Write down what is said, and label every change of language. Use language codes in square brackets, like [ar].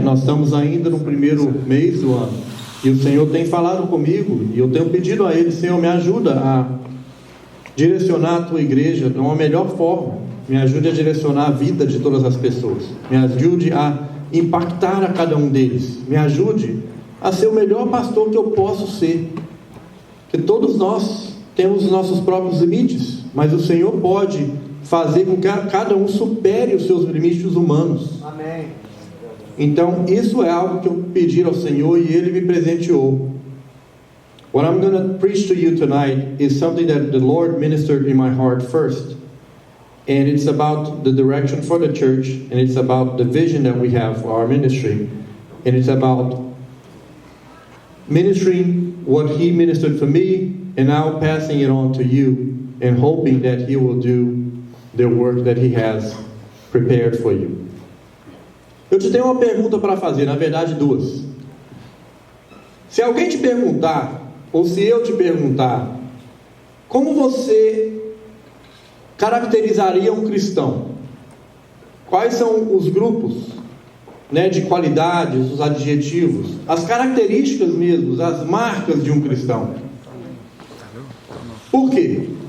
[pt] Nós estamos ainda no primeiro mês do ano e o Senhor tem falado comigo e eu tenho pedido a Ele: Senhor, me ajuda a direcionar a tua igreja de uma melhor forma, me ajude a direcionar a vida de todas as pessoas, me ajude a impactar a cada um deles, me ajude a ser o melhor pastor que eu posso ser, que todos nós temos os nossos próprios limites, mas o Senhor pode fazer com que cada um supere os seus limites humanos. Amém. Então isso é algo que eu pedi ao Senhor e Ele me presenteou. [en] What I'm going to preach to you tonight is something that the Lord ministered in my heart first. And it's about the direction for the church, and it's about the vision that we have for our ministry, and it's about ministering what He ministered for me, and now passing it on to you, and hoping that He will do the work that He has prepared for you. [pt] Eu te tenho uma pergunta para fazer, na verdade duas. Se alguém te perguntar, ou se eu te perguntar, como você caracterizaria um cristão? Quais são os grupos, né, de qualidades, os adjetivos, as características mesmo, as marcas de um cristão? Por quê?